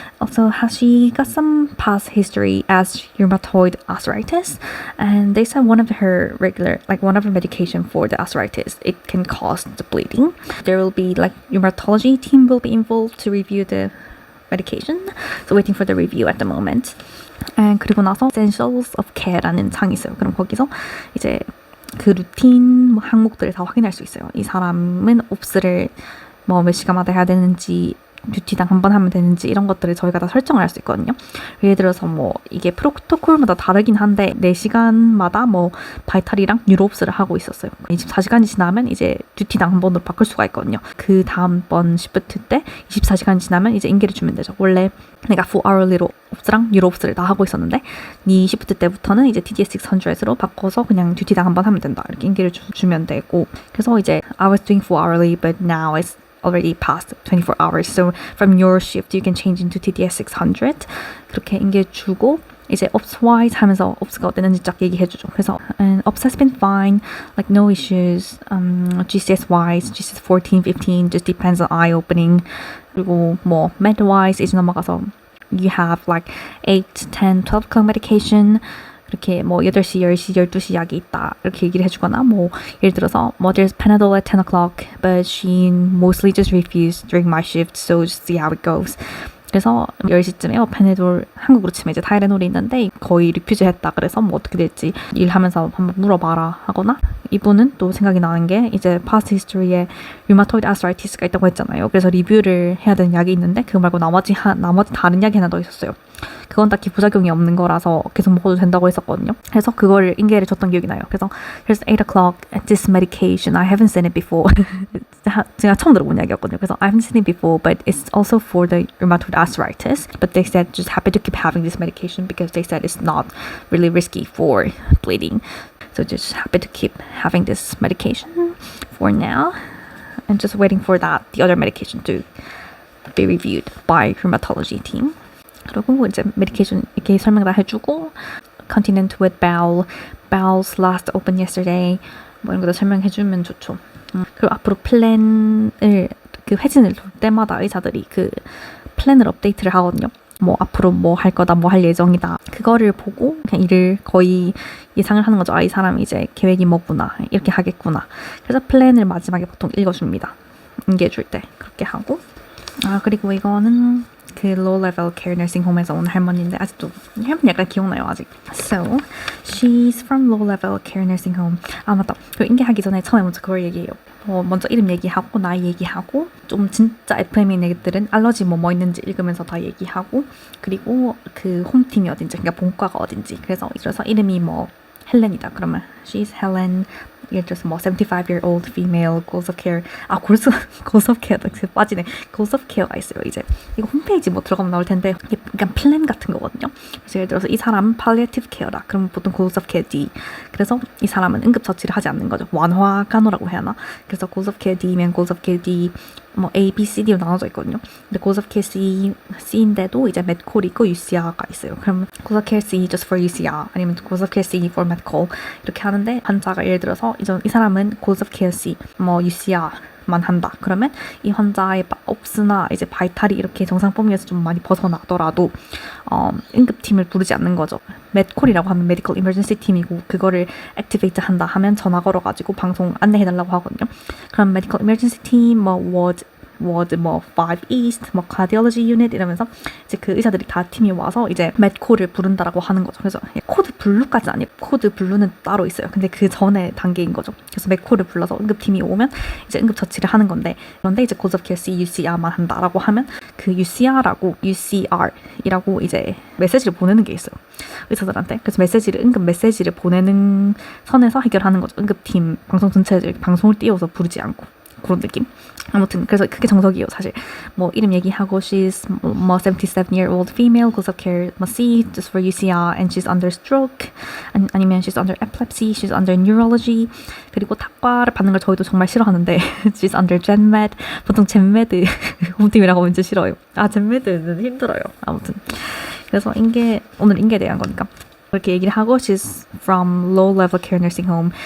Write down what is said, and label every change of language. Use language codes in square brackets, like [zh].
[en] Also, she got some past history as rheumatoid arthritis, and they said one of her medication for the arthritis, it can cause the bleeding. There will be like rheumatology team will be involved to review the medication. So waiting for the review at the moment. [ko] 그리고 나서 Essentials of Care라는 창이 있어요. 그럼 거기서 이제 그 루틴 항목들을 다 확인할 수 있어요. 이 사람은 옵스를 몇 시간마다 해야 되는지, 듀티당 한 번 하면 되는지, 이런 것들을 저희가 다 설정을 할 수 있거든요. 예를 들어서 이게 프로토콜마다 다르긴 한데 4시간마다 바이탈이랑 뉴로옵스를 하고 있었어요. 24시간이 지나면 이제 듀티당 한 번으로 바꿀 수가 있거든요. 그 다음번 시프트 때 24시간이 지나면 이제 인계를 주면 되죠. 원래 내가 4hourly로 옵스랑 뉴로옵스를 다 하고 있었는데 이 시프트 때부터는 이제 TDS600으로 바꿔서 그냥 듀티당 한 번 하면 된다. 이렇게 인계를 주면 되고, 그래서 이제 [en] I was doing 4hourly but now it's already past 24 hours. So from your shift, you can change into TDS 600. [ko] 그렇게 인계주고 이제 ops-wise 하면서 ops가 어땠는지 쫙 얘기해주죠. 그래서 [en] ops has been fine, like no issues. GCS-wise, GCS 14, 15 just depends on eye opening. [ko] 그리고 [en] med-wise [ko] 이제 넘어가서 [en] you have like 8, 10, 12 o'clock medication. [ko] 이렇게 뭐 8시, 10시, 12시 약이 있다 이렇게 얘기를 해주거나 뭐 예를 들어서 뭐 [en] there's Panadol at 10 o'clock but she mostly just refused during my shift so just see how it goes. [ko] 그래서 10시쯤에 페네돌 한국으로 치면 이제 타이레놀이 있는데 거의 리퓨즈 했다. 그래서 뭐 어떻게 될지 일하면서 한번 물어봐라 하거나 이분은 또 생각이 나는 게 이제 past history에 류마토이드 아스트라이티스가 있다고 했잖아요. 그래서 리뷰를 해야 되는 약이 있는데 그거 말고 나머지 다른 약이 하나 더 있었어요. 그건 딱히 부작용이 없는 거라서 계속 먹어도 된다고 했었거든요. 그래서 그거를 인계를 줬던 기억이 나요. 그래서 [en] here's 8 o'clock this medication. I haven't seen it before. [ko] 제가 처음 들어본 약이었거든요. 그래서 [en] I haven't seen it before but it's also for the rheumatoid arthritis. But they said just happy to keep having this medication because they said it's not really risky for bleeding. So just happy to keep having this medication for now. And just waiting for the other medication to be reviewed by rheumatology team. [ko] 그리고 이제 medication 이렇게 설명 다 해주고 [en] continent with bowels last open yesterday [ko] 뭐 이런 것도 설명해주면 좋죠. 그리고 앞으로 플랜을 그 회진을 돌 때마다 의사들이 그 플랜을 업데이트를 하거든요. 뭐 앞으로 뭐 할 거다, 뭐 할 예정이다. 그거를 보고 그냥 일을 거의 예상을 하는 거죠. 아, 이 사람이 이제 계획이 뭐구나, 이렇게 하겠구나. 그래서 플랜을 마지막에 보통 읽어줍니다. 인계해줄 때 그렇게 하고. 아, 그리고 이거는 그 [en] low-level care nursing home [ko] 에서 온 할머니인데 아직도 할머니 약간 기억나요 아직. [en] So she's from low-level care nursing home. [ko] 아 맞다. 그 인계하기 전에 처음에 먼저 그걸 얘기해요. 먼저 이름 얘기하고 나이 얘기하고 좀 진짜 FM인 애들은 알러지 뭐 있는지 읽으면서 다 얘기하고 그리고 그 홈팀이 어딘지 그러니까 본과가 어딘지 그래서 이름이 뭐 헬렌이다 그러면 [en] she's Helen [ko] 예를 들어서 뭐 [en] 75-year-old female goals of care [ko] goals of care 빠지네 goals of care가 있어요. 이제 이거 홈페이지 뭐 들어가면 나올 텐데 이게 약간 플랜 같은 거거든요. 그래서 예를 들어서 이 사람은 palliative care다 그러면 보통 goals of care D 그래서 이 사람은 응급처치를 하지 않는 거죠. 완화 간호라고 해야 하나. 그래서 goals of care D면 goals of care D 뭐 A, B, C, D로 나눠져 있거든요. 근데 goals of care C인데도 이제 medcol이 있고 UCR가 있어요. 그러면 [en] goals of care C just for UCR [ko] 아니면 goals of care C for medcal 이렇게 하는데 환자가 예를 들어서 이 사람은 goals of care C 뭐 UCR만 한다. 그러면 이 환자의 옵스나 이제 바이탈이 이렇게 정상 범위에서 좀 많이 벗어나더라도 응급팀을 부르지 않는 거죠. medcol이라고 하면 medical emergency 팀이고 그거를 activate 한다 하면 전화 걸어가지고 방송 안내해달라고 하거든요. 그럼 medical emergency team 뭐 ward 뭐 5 East, 뭐 cardiology unit 이러면서 이제 그 의사들이 다 팀이 와서 이제 medcol을 부른다라고 하는 거죠. 그래서 코드 블루까지는 아니에요. 코드 블루는 따로 있어요. 근데 그 전에 단계인 거죠. 그래서 medcol을 불러서 응급팀이 오면 이제 응급처치를 하는 건데 그런데 이제 goals of care C, UCR만 한다라고 하면 그 UCR이라고 이제 메시지를 보내는 게 있어요. 의사들한테. 그래서 응급 메시지를 보내는 선에서 해결하는 거죠. 응급팀 방송 전체를 방송을 띄워서 부르지 않고. 그런 느낌. 아무튼 그래서 그게 정석이에요 사실. 뭐 이름 얘기하고 [en] she's 뭐 77-year-old female goals of care 뭐 C just for UCR and she's under stroke [ko] 아니면 [en] she's under epilepsy, she's under neurology. [ko] 그리고 탁과를 받는 걸 저희도 정말 싫어하는데 [en] she's under GenMed. [ko] 보통 GenMed 홈팀이라고 하면 진짜 싫어요. 아 GenMed는 힘들어요. 아무튼 그래서 오늘 인계에 대한 거니까 그렇게 얘기를 하고 [en] she's from low-level care nursing home.